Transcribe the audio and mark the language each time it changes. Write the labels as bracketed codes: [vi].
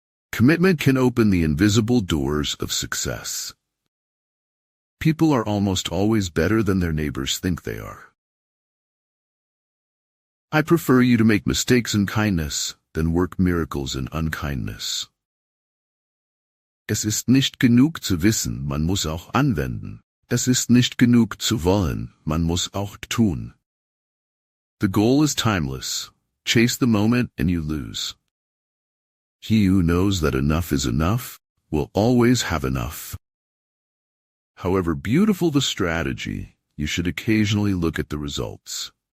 [en] Commitment can open the invisible doors of success. People are almost always better than their neighbors think they are. I prefer you to make mistakes in kindness than work miracles in unkindness. [de] Es ist nicht genug zu wissen, man muss auch anwenden. Es ist nicht genug zu wollen, man muss auch tun. [en] The goal is timeless. Chase the moment and you lose. He who knows that enough is enough will always have enough. However beautiful the strategy, you should occasionally look at the results.